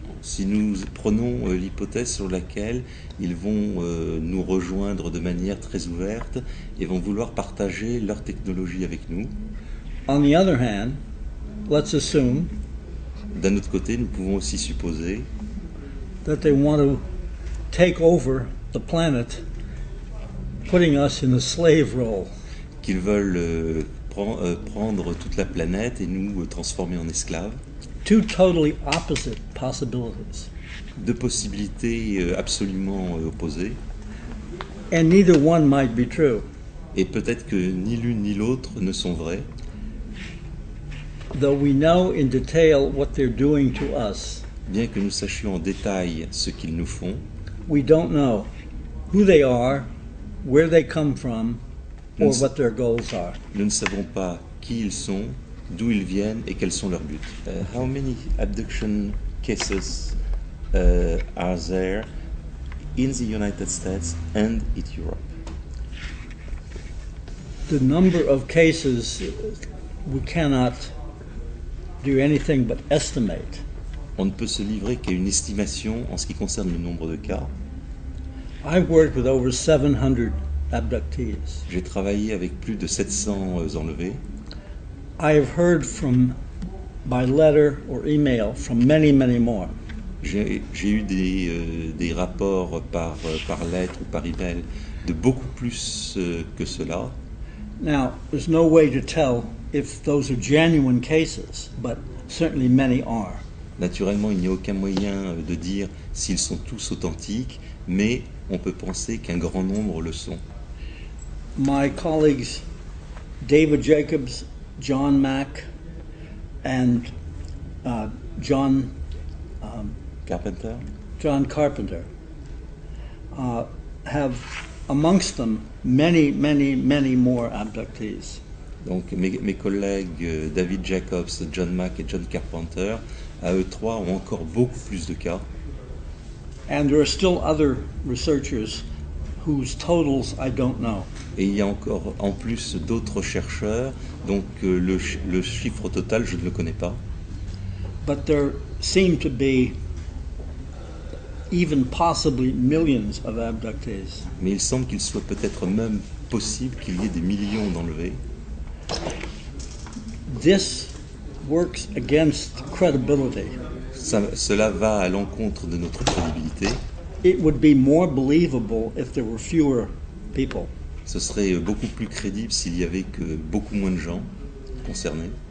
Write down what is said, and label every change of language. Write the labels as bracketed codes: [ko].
[fr] Si nous prenons l'hypothèse sur laquelle ils vont nous rejoindre de manière très ouverte et vont vouloir partager leur technologie avec nous. [en] On the other hand, let's assume [fr] D'un autre côté, nous pouvons aussi supposer [en] that they want to take over the planet, putting us in a slave role. [fr] qu'ils veulent prendre toute la planète et nous transformer en esclaves. [en] Two totally opposite possibilities. [fr] Deux possibilités absolument opposées. [en] And neither one might be true. [fr] Et peut-être que ni l'une ni l'autre ne sont vraies. [en] Though we know in detail what they're doing to us, [fr] Bien que nous sachions en détail ce qu'ils nous font, [en] we don't know who they are, where they come from, or [fr] Nous- [en] what their goals are. [fr] nous ne savons pas qui ils sont, d'où ils viennent et quels sont leurs buts. [en] How many abduction cases are there in the United States and in Europe? The number of cases we cannot do anything but estimate. [fr] On ne peut se livrer qu'à une estimation en ce qui concerne le nombre de cas. [en] I've worked with over 700 abductees. [fr] J'ai travaillé avec plus de 700 enlevés. [en] I have heard from, by letter or email, from many, many more. [fr] J'ai eu des rapports par lettre ou par email de beaucoup plus que cela. [en] Now, there's no way to tell if those are genuine cases, but certainly many are. [fr] Naturellement, il n'y a aucun moyen de dire s'ils sont tous authentiques, mais on peut penser qu'un grand nombre le sont. [en] My colleagues David Jacobs, John Mack, and John Carpenter? Carpenter have amongst them many, many, many more abductees. [fr] Donc mes collègues David Jacobs, John Mack et John Carpenter, à eux trois, ont encore beaucoup plus de cas. [en] And there are still other researchers whose totals I don't know. [fr] Et il y a encore en plus d'autres chercheurs, donc le chiffre total, je ne le connais pas. [en] But there seem to be even possibly millions of abductees. [fr] Mais il semble qu'il soit peut-être même possible qu'il y ait des millions d'enlevés. [en] This works against credibility. [fr] Cela va à l'encontre de notre crédibilité. [en] It would be more believable if there were fewer people. [fr] Ce serait beaucoup plus crédible s'il y avait que beaucoup moins de gens concernés.